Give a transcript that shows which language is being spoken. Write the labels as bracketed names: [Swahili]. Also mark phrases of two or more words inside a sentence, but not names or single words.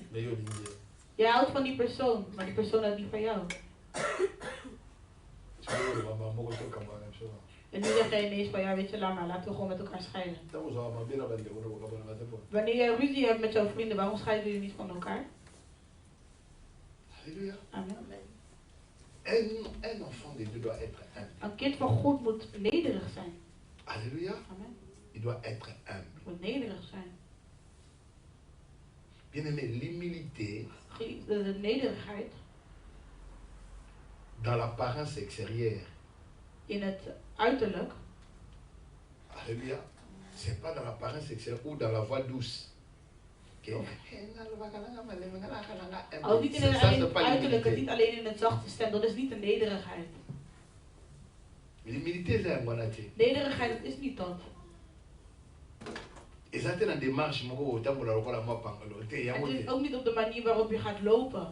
[Dutch] Je houdt van die persoon, maar die persoon houdt niet van jou. En nu zeg jij ineens van ja, weet je, laten we gewoon met elkaar scheiden. Wanneer je ruzie hebt met jouw vrienden, waarom scheiden jullie niet van elkaar? Halleluja. Amen. [French] Un enfant de Dieu doit être humble. [Dutch] Een kind van God moet nederig zijn. [French] Alléluia. Amen. Il doit être humble. [Dutch] Moet nederig zijn. [French] Bien-aimé, l'humilité. [Dutch] De nederigheid. [French] Dans l'apparence extérieure. [Dutch] In het uiterlijk. [French] Alléluia. C'est pas dans l'apparence extérieure ou dans la voix douce. [Dutch] Ook niet in het uiterlijke, niet alleen in het zachte stem, dat is niet de nederigheid. Nederigheid is niet dat. Het is ook niet op de manier waarop je gaat lopen.